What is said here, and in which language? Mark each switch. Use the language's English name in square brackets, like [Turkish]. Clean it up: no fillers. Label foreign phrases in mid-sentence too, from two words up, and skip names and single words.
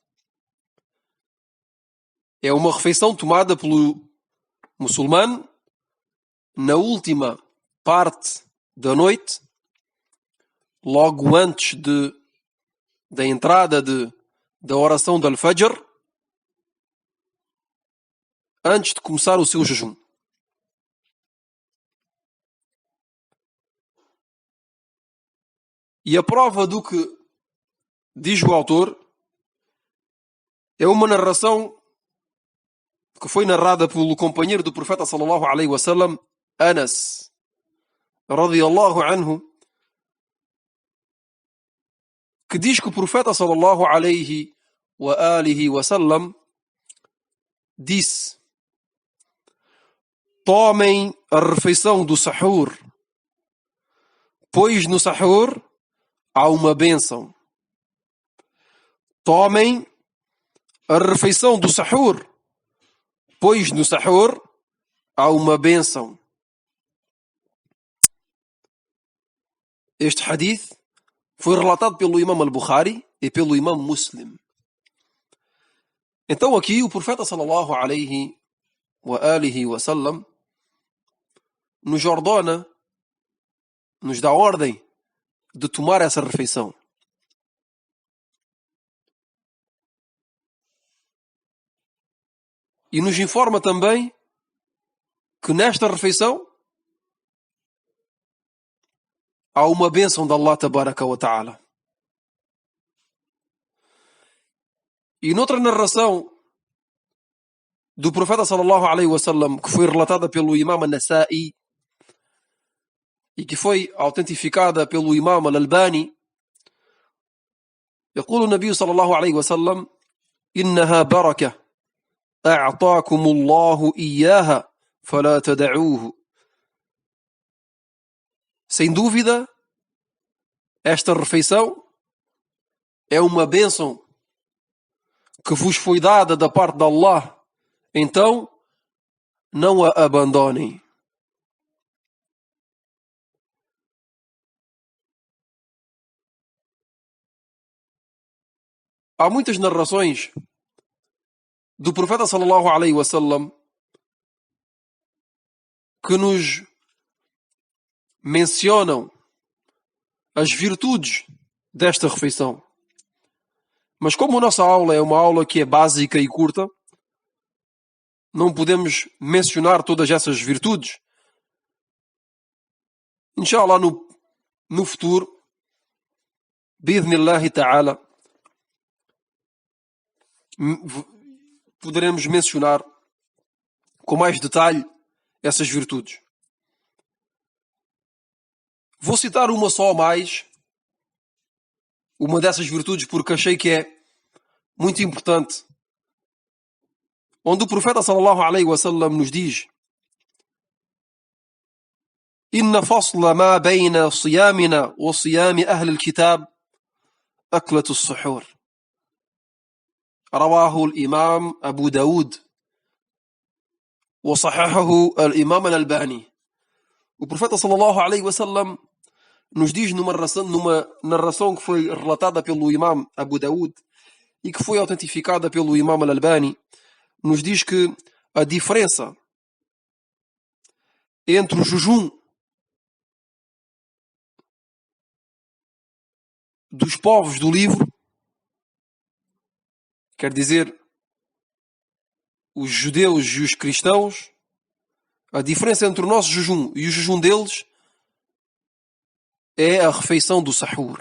[Portuguese] É uma refeição tomada pelo muçulmano na última parte da noite, logo antes da entrada da oração do Al-Fajr, antes de começar o seu jejum. E a prova do que diz o autor é uma narração que foi narrada pelo companheiro do profeta [Arabic] صلى الله عليه وسلم, [Portuguese] Anas [Arabic] رضي الله عنه, [Portuguese] que diz que o profeta [Arabic] صلى الله عليه وعلى آله وسلم [Portuguese] disse: tomem a refeição do sahur, pois no sahur há uma bênção. Tomem a refeição do sahur, pois no sahur há uma bênção. Este hadith foi relatado pelo Imam Al-Bukhari e pelo Imam Muslim. Então aqui o profeta [Arabic] صلى الله عليه وعلى آله وسلم [Portuguese] nos ordena, nos dá ordem de tomar essa refeição. E nos informa também que nesta refeição há uma bênção de [Arabic] الله تبارك وتعالى. [Portuguese] E noutra narração do profeta [Arabic] صلى الله عليه وسلم, [Portuguese] que foi relatada pelo Imam An-Nasa'i e que foi autentificada pelo Imam Al-Albani, [Arabic] يقول النبي صلى الله عليه وسلم: إنها بركة أعطاكم الله إياها فلا تدعوه. [Portuguese] Sem dúvida, esta refeição é uma bênção que vos foi dada da parte de Allah, então não a abandonem. Há muitas narrações do profeta [Arabic] صلى الله عليه وسلم [Portuguese] que nos mencionam as virtudes desta refeição. Mas como a nossa aula é uma aula que é básica e curta, não podemos mencionar todas essas virtudes. Inshallah, no futuro, [Arabic] بإذن الله تعالى, [Portuguese] poderemos mencionar com mais detalhe essas virtudes. Vou citar uma só a mais, uma dessas virtudes, porque achei que é muito importante, onde o profeta [Arabic] صلى الله عليه وسلم [Portuguese] nos diz: [Arabic] إن فصل ما بين صيامنا وصيام أهل الكتاب أكلة السحر. رواه الإمام أبو داود وصححه الإمام الألباني. [Portuguese] O profeta [Arabic] صلى الله عليه وسلم [Portuguese] nos diz numa narração que foi relatada pelo Imam Abu Daud e que foi autentificada pelo Imam Al-Albani, nos diz que a diferença entre o jejum dos povos do livro, quer dizer, os judeus e os cristãos, a diferença entre o nosso jejum e o jejum deles é a refeição do sahur.